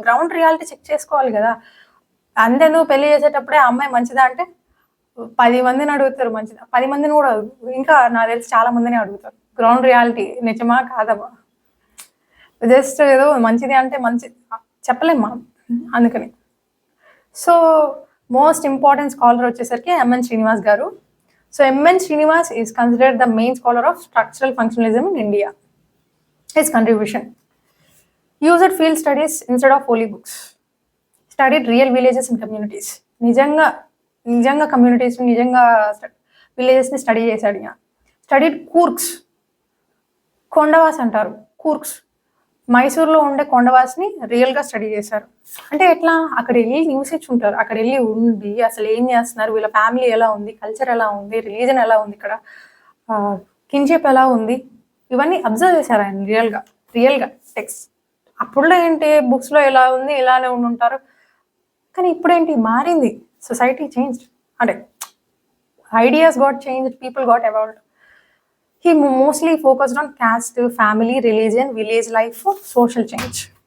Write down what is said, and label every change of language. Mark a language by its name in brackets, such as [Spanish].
[Telugu] Ground reality check చేసుకోవాలి కదా. అంతేందుకు పెళ్లి చేసేటప్పుడే ఆ అమ్మాయి మంచిదా అంటే 10 మందిని అడుగుతారు మంచిదా, 10 మందిని కూడా ఇంకా నాకు తెలిసి చాలా మందిని అడుగుతారు. గ్రౌండ్ రియాలిటీ నిజమా కాదమ్మా, జస్ట్ ఏదో మంచిది అంటే మంచి చెప్పలేము మనం. అందుకని సో మోస్ట్ ఇంపార్టెంట్ స్కాలర్ వచ్చేసరికి ఎంఎన్ శ్రీనివాస్ గారు. [English] So M.N. Srinivas is considered the main scholar of structural functionalism in India. His contribution: used field studies instead of holy books, studied real villages and communities. [Telugu] నిజంగా communities, నిజంగా విలేజెస్ని study చేశాడు. Studied కూర్గ్స్, కొండవాస్ అంటారు కూర్గ్స్, మైసూర్లో ఉండే కొండవాస్ని రియల్గా study చేశారు. అంటే ఎట్లా, అక్కడ వెళ్ళి నివసించుంటారు, అక్కడ వెళ్ళి ఉండి అసలు ఏం చేస్తున్నారు, వీళ్ళ ఫ్యామిలీ ఎలా ఉంది, కల్చర్ ఎలా ఉంది, రిలీజన్ ఎలా ఉంది, ఇక్కడ కిన్షిప్ ఎలా ఉంది, ఇవన్నీ అబ్జర్వ్ చేశారు ఆయన రియల్గా టెక్స్ట్. అప్పుడులో ఏంటి బుక్స్లో ఎలా ఉంది ఇలానే ఉండుంటారు. కానీ ఇప్పుడేంటి మారింది, [English] society changed, [Telugu] అంటే [English] Ideas got changed, people got evolved. He mostly focused on caste, family, religion, village life, social change.